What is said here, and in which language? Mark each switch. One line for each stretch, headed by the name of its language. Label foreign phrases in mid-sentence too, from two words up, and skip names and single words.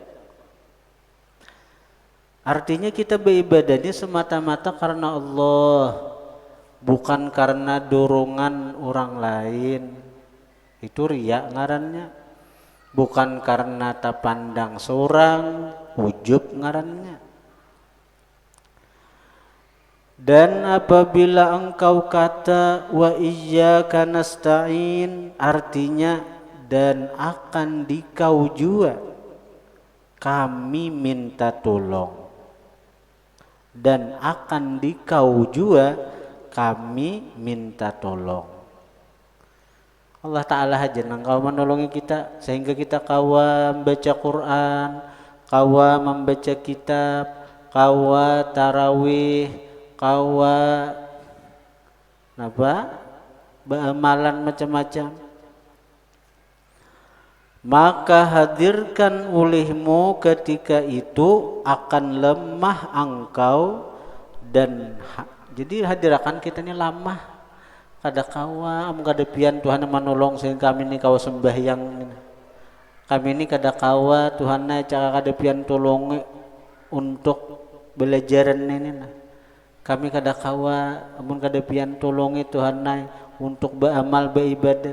Indonesian: Artinya kita beribadahnya semata-mata karena Allah, bukan karena dorongan orang lain.
Banjar: Itu riya ngarannya. Bukan karena tak pandang seorang, ujub ngarannya.
Indonesian: Dan apabila engkau kata
Arabic: وإياك نستعين,
Indonesian: artinya dan akan dikau jua kami minta tolong, dan akan dikau jua kami minta tolong.
Banjar: Allah Ta'ala aja nang kau menolongi kita sehingga kita kawa membaca Quran, kawa membaca kitab, kawa tarawih, kawa amalan macam-macam.
Indonesian: Maka hadirkan olehmu ketika itu akan lemah engkau dan jadi hadirkan kita ini lemah.
Banjar: Kada kawa kada pian Tuhan menolong sehingga kami ini kawa sembahyang. Kami ini kada kawa Tuhan cara kada pian tolong untuk belajaran ini. Kami kada kawa amun kada pian tolongi Tuhan untuk beramal beribadat.